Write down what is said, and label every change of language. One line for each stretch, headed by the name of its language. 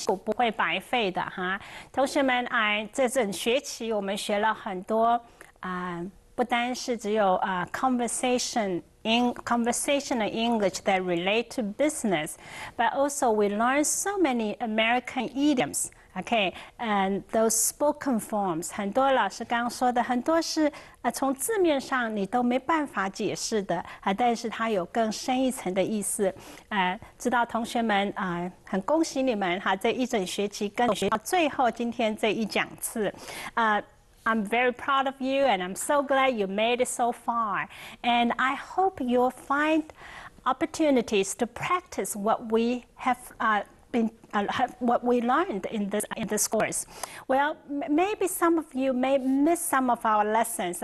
Chinese: 不会白费的哈。同学们，这整学期我们学了很多不单是只有
English: conversational English that relate to business, but also we learn so many American idioms. Okay, and those spoken forms,
Chinese: 很多老师刚刚说的，很多是从字面上你都没办法解释的但是它有更深一层的意思。知道同学们很恭喜你们这一整学期跟学到最后今天这一讲次。
English: I'm very proud of you, and I'm so glad you made it so far. And I hope you'll find opportunities to practice what we have what we learned in this course. Well, maybe some of you may miss some of our lessons.